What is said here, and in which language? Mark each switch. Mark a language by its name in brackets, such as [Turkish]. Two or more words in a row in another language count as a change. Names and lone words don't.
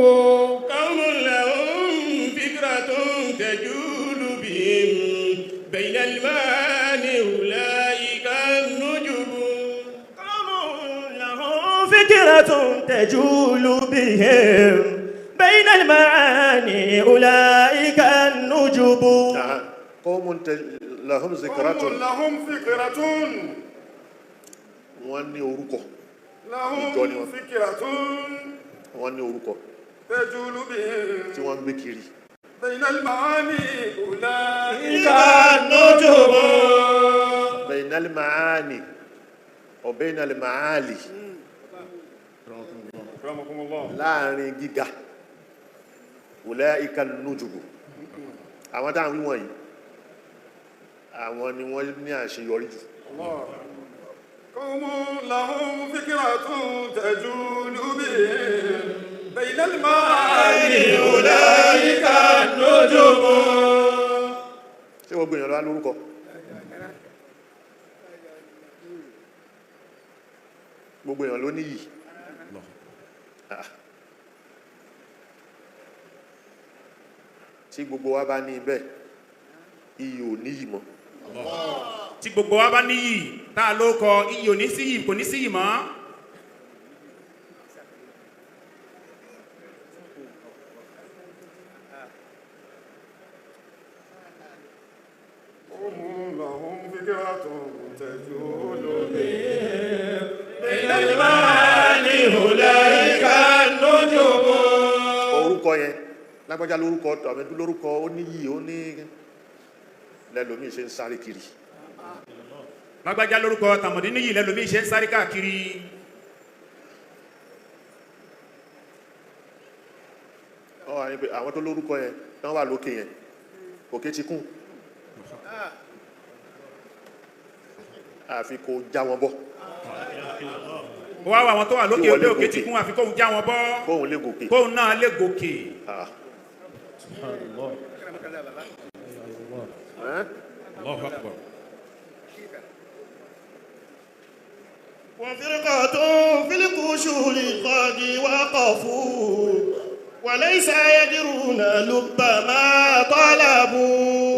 [Arabic] قوم لهم فكرة تجول بهم بين المعاني أولئك النجوم قوم لهم فكرة تجول بهم بين المعاني أولئك النجوم قوم لهم ذكرة لهم فكرة [Yoruba] wọ́n ní orúkọ. [Arabic] لهم فكرة [Yoruba] wọ́n ní orúkọ. [Arabic] تجول بهم [Yoruba] tí wọ́n ń gbé kiri. [Arabic] بين المعاني أولئك النجوم بين المعاني وبين المعالي. رحمكم الله [Yoruba] láàrin gíga. [Arabic] أولئك النجوم. [Yoruba] àwọn táwọn wíwọ̀n yìí àwọn ni wọ́n ní àṣeyọrí jù. [Arabic] قوم لهم فكرة تجول بهم بين المعاني أولئك النجوم [Yoruba] ṣé wọ́n gbìyànjú wá lórúkọ? gbogbo èèyàn ló níyì. tí gbogbo wa bá ní bẹ́ẹ̀ iyì ò níyì mọ́. tí gbogbo wa bá níyì tá a ló kọ iyì ò ní síyì kò ní síyì mọ́. [Arabic] لهم فكرة تجول بهم بين المعاني أولئك النجوم [Yoruba] orúkọ yẹn lágbájá lórúkọ tàbí lórúkọ ó níyì ó ní lẹ́lòmíì ṣe ń sáré kiri. lágbájá lórúkọ tàmọ̀dé níyì lẹ́lòmíì ṣe ń sáré káàkiri. àwọn tó lórúkọ yẹn tán wà lókè yẹn òkè ti kún. àfi kó já wọn bọ́. ó wá wà àwọn tó wà lókè òkè òkè tí kún àfi kóhun já wọn bọ́. kóhun lè gòkè. kóhun náà lè gòkè. [Arabic] الله أكبر. وفرقة في القشور قد وقفوا وليس يدرون لب ما طلبوا